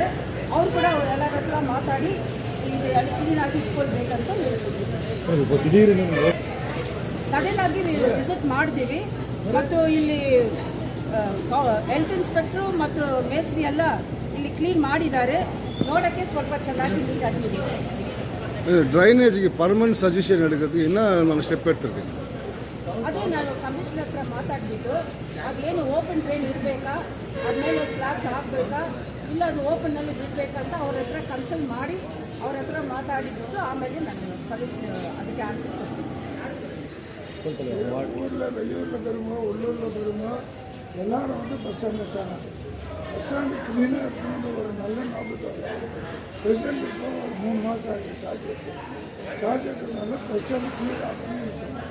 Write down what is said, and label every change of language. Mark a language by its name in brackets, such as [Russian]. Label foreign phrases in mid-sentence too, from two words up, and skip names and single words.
[Kannada] ಅವರು ಕೂಡ ಅವರೆಲ್ಲರ ಹತ್ರ ಮಾತಾಡಿ ಇಲ್ಲಿ ಅಲ್ಲಿ ಕ್ಲೀನಾಗಿ ಇಟ್ಕೊಳ್ಬೇಕಂತ ಹೇಳ್ತಿದ್ದೀವಿ. ಸಡನ್ನಾಗಿ ವಿಸಿಟ್ ಮಾಡಿದ್ದೀವಿ. ಮತ್ತು ಇಲ್ಲಿ [English] health inspector [Kannada] ಮತ್ತು ಮೇಸ್ತ್ರಿ ಎಲ್ಲ ಇಲ್ಲಿ ಕ್ಲೀನ್ ಮಾಡಿದ್ದಾರೆ, ನೋಡೋಕ್ಕೆ ಸ್ವಲ್ಪ ಚೆನ್ನಾಗಿ ನೀಟಾಗಿದೆ. [English] drainage permanent suggestion [Tamil] எடுக்கிறதுக்கு என்ன ನಾನು ಸ್ಟೆಪ್ எடுத்துருக்கேன்? [Kannada] ಅದೇ ನಾನು ಕಮಿಷನರ್ ಹತ್ರ ಮಾತಾಡಿಬಿಟ್ಟು ಅದೇನು [English] open drain [Kannada] ಇರಬೇಕಾ, ಅದ್ಮೇಲೆ ಸ್ಲ್ಯಾಬ್ಸ್ ಹಾಕಬೇಕಾ, ಇಲ್ಲ ಅದು ಓಪನ್ನಲ್ಲಿ ಬಿಡಬೇಕಂತ ಅವ್ರ ಹತ್ರ ಕನ್ಸಲ್ಟ್ ಮಾಡಿ ಅವ್ರ ಹತ್ರ ಮಾತಾಡಿಬಿಟ್ಟು ಆಮೇಲೆ ನಾನು ಅದಕ್ಕೆ ಆನ್ಸರ್ ಕೊಡ್ತೀನಿ. [Tamil] ஊரில் வெளியூரில் பெருமோ உள்ளூரில் பெருமோ எல்லாரும் வந்து பஸ் ஸ்டாண்டில் சேராங்க. [English] bus stand [Tamil] க்ளீனாக இருக்கணும்னு ஒரு நல்ல நோக்கத்தோட பிரசிடென்ட் இப்போ ஒரு 3 மாதம் ஆச்சு சார்ஜ் எடுக்கிறதுனால [English] bus stand [Tamil] க்ளீன் ஆகணும்னு சொன்னாங்க.